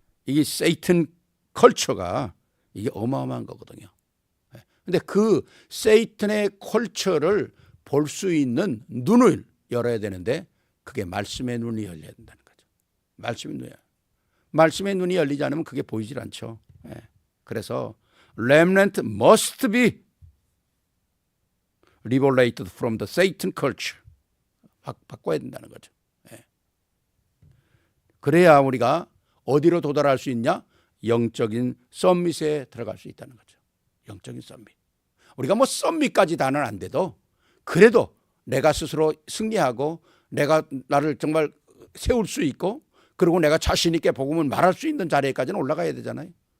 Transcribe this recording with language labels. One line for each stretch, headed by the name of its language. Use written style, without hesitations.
Korean: 이게 세이튼 컬처가 이게 어마어마한 거거든요. 근데 그 세이튼의 컬처를 볼 수 있는 눈을 열어야 되는데 그게 말씀의 눈이 열려야 된다는 거죠. 말씀의 눈이 열리지 않으면 그게 보이질 않죠. 그래서
English: remnant must be liberated from the Satan culture.
Korean: 바꿔야 된다는 거죠. 그래야 우리가 어디로 도달할 수 있냐? 영적인 썸밋에 들어갈 수 있다는 거죠. 영적인 썸밋. 우리가 뭐 썸밋까지 다는 안 돼도 그래도 내가 스스로 승리하고 내가 나를 정말 세울 수 있고 그리고 내가 자신 있게 복음을 말할 수 있는 자리에까지는 올라가야 되잖아요.